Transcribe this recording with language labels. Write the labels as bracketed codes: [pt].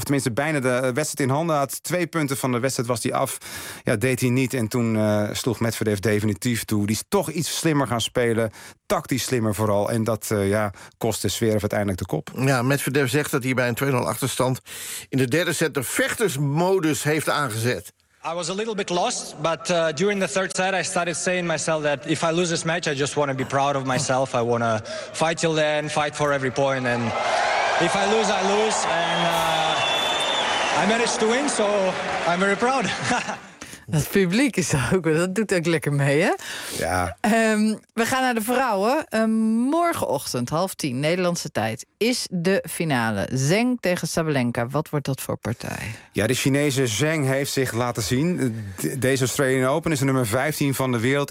[nl] Of tenminste bijna de wedstrijd in handen had. 2 punten van de wedstrijd was hij af. Ja, deed hij niet. En toen sloeg Medvedev definitief toe. Die is toch iets slimmer gaan spelen. Tactisch slimmer vooral. En dat kostte Zverev uiteindelijk de kop. Ja, Medvedev zegt dat hij bij een 2-0 achterstand in de derde set de vechtersmodus heeft aangezet. [en] I was a little bit lost, but during the third set, I started saying myself that if I lose this match, I just want to be proud of myself. I want to fight till then, fight for every point. And if I lose, I lose. And I managed to win, so I'm very proud. [nl] Het publiek is er ook, dat doet ook lekker mee, hè? Ja. We gaan naar de vrouwen. Morgenochtend, 9:30, Nederlandse tijd, is de finale. Zheng tegen Sabalenka. Wat wordt dat voor partij? Ja, de Chinese Zheng heeft zich laten zien. Deze Australian Open is de nummer 15 van de wereld.